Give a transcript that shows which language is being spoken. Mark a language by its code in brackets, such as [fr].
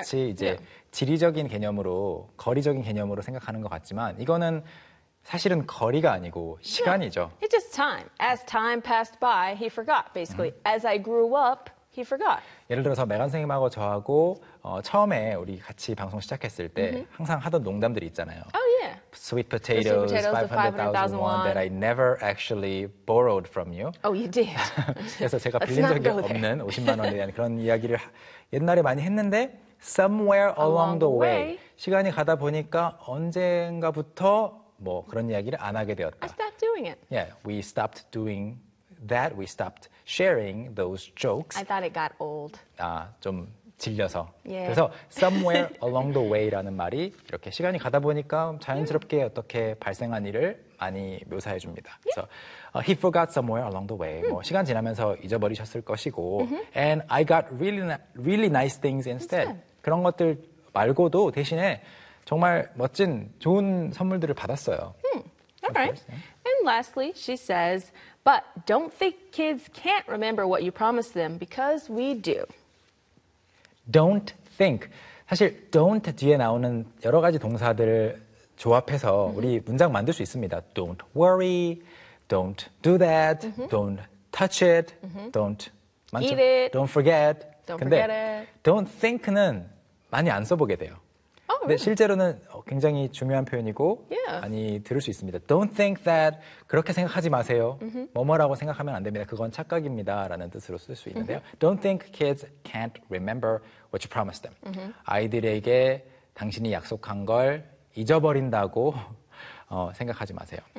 [ko] 마치 이제 지리적인 개념으로, 거리적인 개념으로 생각하는 것 같지만 이거는 사실은 거리가 아니고 시간이죠. [en] Yeah, it's just time. As time passed by, he forgot, basically. As I grew up, he forgot. [ko] 예를 들어서 메간 선생님하고 저하고 처음에 우리 같이 방송 시작했을 때 항상 하던 농담들이 있잖아요. [en] Oh, yeah. Sweet potatoes, 500,000 won that I never actually borrowed from you. Oh, you did. [ko] 그래서 제가 빌린 적이 없는 50만 원에 대한 그런 이야기를 옛날에 많이 했는데 [en] somewhere along the way. [ko] 시간이 가다 보니까 언젠가부터 뭐 그런 이야기를 안 하게 되었다. [en] I stopped doing it. Yeah, we stopped doing that. We stopped sharing those jokes. I thought it got old. [ko] 아, 좀 질려서. [en] Yeah. [ko] 그래서 somewhere along the way라는 말이 이렇게 시간이 가다 보니까 자연스럽게 어떻게 발생한 일을 많이 묘사해 줍니다. 그래서 [en] he forgot somewhere along the way. [ko] 뭐 시간 지나면서 잊어버리셨을 것이고 [en] and I got really nice things instead. [ko] 그런 것들 말고도 대신에 정말 멋진 좋은 선물들을 받았어요. [en] All right. And lastly, she says, but don't think kids can't remember what you promised them because we do. Don't think. [ko] 사실 don't 뒤에 나오는 여러 가지 동사들을 조합해서 우리 문장 만들 수 있습니다. [en] Don't worry. Don't do that. Don't touch it. Don't eat it. Don't forget. Don't 근데 forget it. [ko] Don't think는 많이 안 써보게 돼요. [en] Oh, really? [ko] 근데 실제로는 굉장히 중요한 표현이고 [en] yeah. [ko] 많이 들을 수 있습니다. [en] Don't think that, [ko] 그렇게 생각하지 마세요. 뭐뭐라고 생각하면 안 됩니다. 그건 착각입니다. 라는 뜻으로 쓸 수 있는데요. [en] Don't think kids can't remember what you promised them. [ko] 아이들에게 당신이 약속한 걸 잊어버린다고 생각하지 마세요.